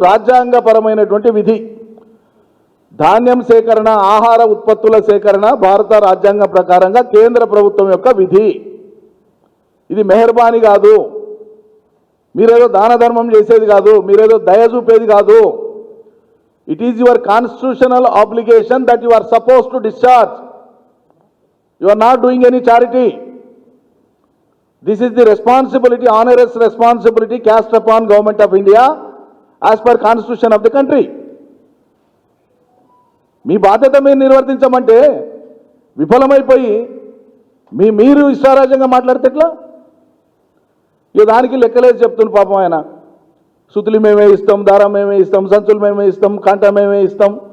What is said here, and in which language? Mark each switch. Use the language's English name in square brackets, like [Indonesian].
[Telugu] రాజ్యాంగపరమైనటువంటి విధి ధాన్యం సేకరణ, ఆహార ఉత్పత్తుల సేకరణ భారత రాజ్యాంగం ప్రకారంగా కేంద్ర ప్రభుత్వం యొక్క విధి. ఇది మెహర్బానీ కాదు, మీరేదో దాన ధర్మం చేసేది కాదు, మీరేదో దయ చూపేది కాదు. [English] It is your constitutional obligation that you are suppose to discharge. You are not doing any charity. This is the responsibility, onerous responsibility cast upon Government of India as per Constitution of the country. [Telugu] మీ బాధ్యత మీరు నిర్వర్తించమంటే విఫలమైపోయి మీరు ఇష్టారాజ్యంగా మాట్లాడితే ఎట్లా? ఇక దానికి లెక్కలేదు చెప్తున్న పాపం ఆయన. సుతులు మేమే ఇస్తాం, దారం మేమే ఇస్తాం, సంచులు మేమే ఇస్తాం, కంట మేమే ఇస్తాం.